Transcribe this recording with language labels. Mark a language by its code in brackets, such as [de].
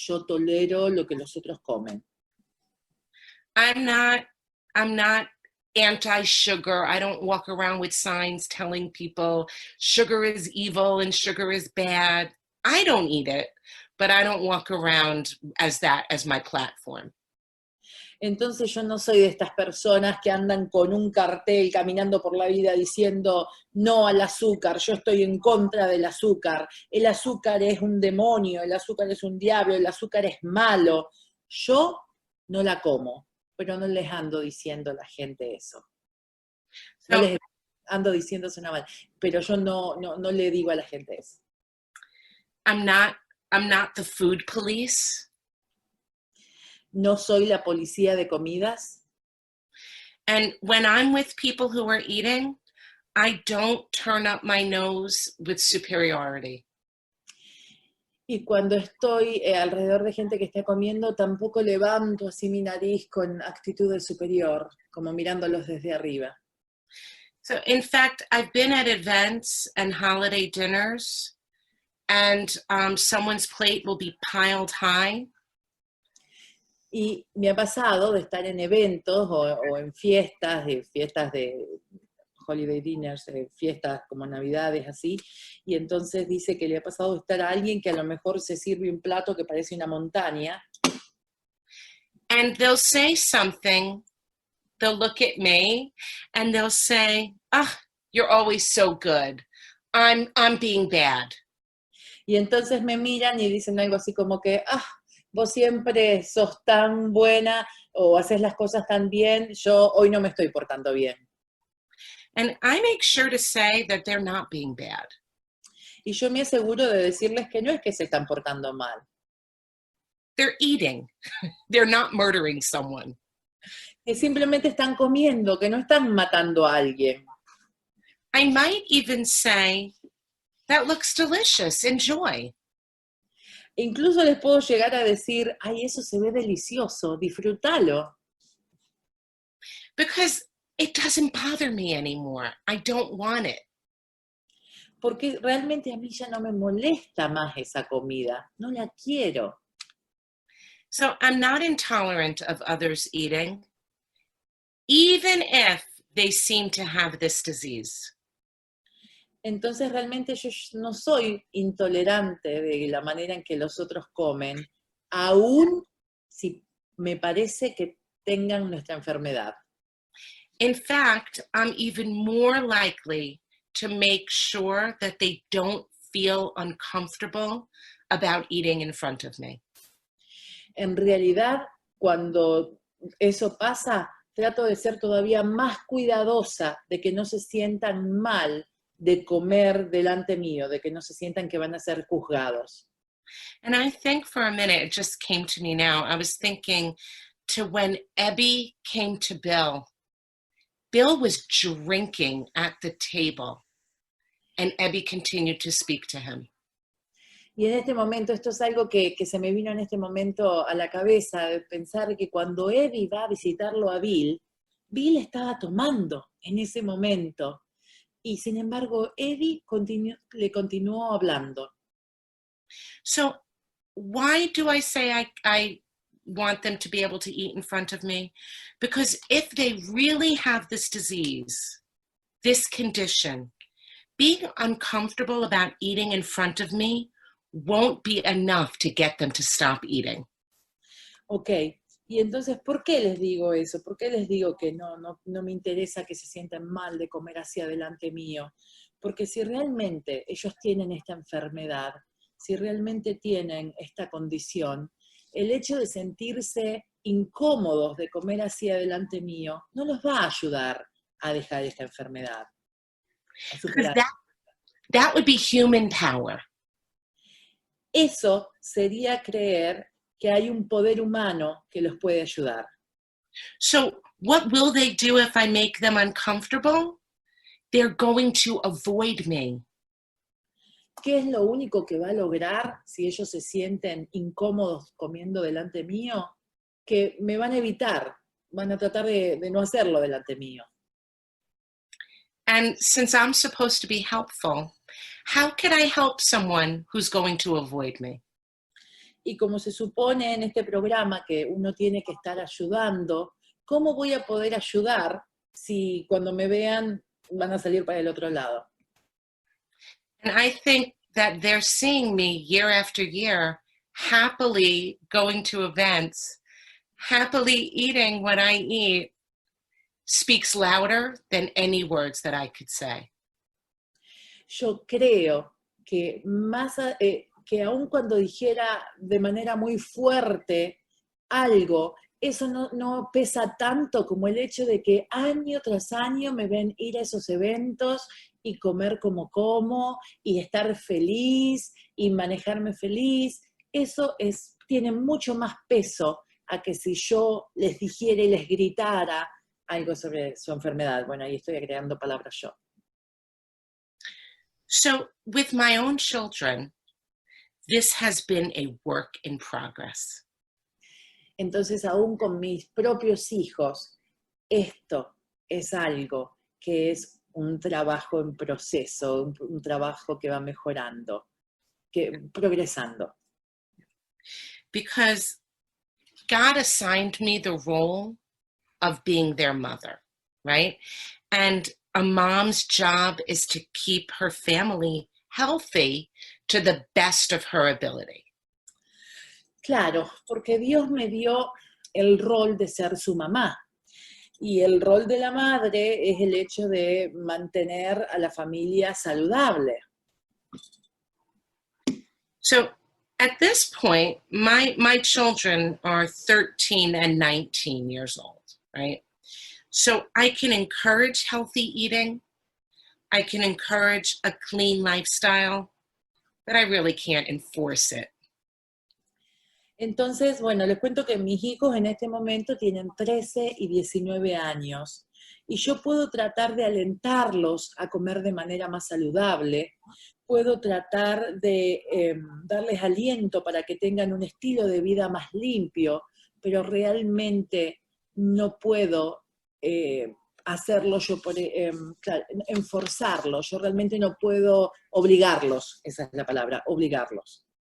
[es] Yo tolero lo que los otros comen. [en] I'm not anti-sugar. I don't walk around with signs telling people sugar is evil and sugar is bad. I don't eat it, but I don't walk around as my platform. [es] Entonces yo no soy de estas personas que andan con un cartel caminando por la vida diciendo no al azúcar, yo estoy en contra del azúcar, el azúcar es un demonio, el azúcar es un diablo, el azúcar es malo. Yo no la como, pero no les ando diciendo a la gente eso. No les ando diciendo eso nada más, pero yo no le digo a la gente eso. [en] I'm not the food police. [es] No soy la policía de comidas. [en] And when I'm with people who are eating, I don't turn up my nose with superiority. [es] Y cuando estoy alrededor de gente que está comiendo, tampoco levanto así mi nariz con actitud de superior, como mirándolos desde arriba. [en] So in fact, I've been at events and holiday dinners, and someone's plate will be piled high. [es] Y me ha pasado de estar en eventos o en fiestas de [en] holiday dinners, [es] fiestas como Navidades, así, y entonces dice que le ha pasado estar a alguien que a lo mejor se sirve un plato que parece una montaña. [en] And they'll say something, they'll look at me, and they'll say, "Ah, you're always so good. I'm being bad." [es] Y entonces me miran y dicen algo así como que, vos siempre sos tan buena o haces las cosas tan bien, yo hoy no me estoy portando bien. [en] And I make sure to say that they're not being bad. [es] Y yo me aseguro de decirles que no es que se están portando mal. [en] They're eating. They're not murdering someone. [es] Que simplemente están comiendo, que no están matando a alguien. [en] I might even say, "That looks delicious. Enjoy." [es] Incluso les puedo llegar a decir, ay, eso se ve delicioso, disfrútalo. [en] Because it doesn't bother me anymore. I don't want it. [es] Porque realmente a mí ya no me molesta más esa comida, no la quiero. [en] So I'm not intolerant of others eating, even if they seem to have this disease. [es] Entonces realmente yo no soy intolerante de la manera en que los otros comen, aún si me parece que tengan nuestra enfermedad. [en] In fact, I'm even more likely to make sure that they don't feel uncomfortable about eating in front of me. [es] En realidad, cuando eso pasa, trato de ser todavía más cuidadosa de que no se sientan mal de comer delante mío, de que no se sientan que van a ser juzgados. [en] And I think for a minute, it just came to me now, I was thinking to when Ebby came to Bill. Bill was drinking at the table, and Ebby continued to speak to him. [es] Y en este momento, esto es algo que se me vino en este momento a la cabeza, de pensar que cuando Eddie va a visitarlo a Bill, Bill estaba tomando en ese momento. Y sin embargo, Eddie le continuó hablando. [en] So why do I say I want them to be able to eat in front of me? Because if they really have this disease, this condition, being uncomfortable about eating in front of me won't be enough to get them to stop eating. [es] Ok, y entonces, ¿por qué les digo eso? ¿Por qué les digo que no me interesa que se sientan mal de comer hacia delante mío? Porque si realmente ellos tienen esta enfermedad, si realmente tienen esta condición, el hecho de sentirse incómodos de comer hacia delante mío no los va a ayudar a dejar esta enfermedad. A superar. [en] That would be human power. [es] Eso sería creer que hay un poder humano que los puede ayudar. [en] So what will they do if I make them uncomfortable? They're going to avoid me. [es] ¿Qué es lo único que va a lograr si ellos se sienten incómodos comiendo delante mío? Que me van a evitar, van a tratar de no hacerlo delante mío. [en] And since I'm supposed to be helpful, how can I help someone who's going to avoid me? [es] Y como se supone en este programa que uno tiene que estar ayudando, ¿cómo voy a poder ayudar si cuando me vean van a salir para el otro lado? [en] And I think that they're seeing me year after year, happily going to events, happily eating what I eat, speaks louder than any words that I could say. [es] Yo creo que que aun cuando dijera de manera muy fuerte algo, eso no pesa tanto como el hecho de que año tras año me ven ir a esos eventos y comer como y estar feliz y manejarme feliz. Eso tiene mucho más peso a que si yo les dijera y les gritara algo sobre su enfermedad. Bueno, ahí estoy agregando palabras yo. [en] So with my own children, this has been a work in progress. [es] Entonces, aún con mis propios hijos, esto es algo que es un trabajo en proceso, un trabajo que va mejorando, progresando. [en] Because God assigned me the role of being their mother, right? And a mom's job is to keep her family healthy to the best of her ability. [es] Claro, porque Dios me dio el rol de ser su mamá. Y el rol de la madre es el hecho de mantener a la familia saludable. [en] So at this point, my children are 13 and 19 years old, right? So I can encourage healthy eating. I can encourage a clean lifestyle, but I really can't enforce it. [es] Entonces, bueno, les cuento que mis hijos en este momento tienen 13 y 19 años y yo puedo tratar de alentarlos a comer de manera más saludable, puedo tratar de darles aliento para que tengan un estilo de vida más limpio, pero realmente no puedo hacerlo yo, claro, enforzarlos, yo realmente no puedo obligarlos, esa es la palabra, obligarlos.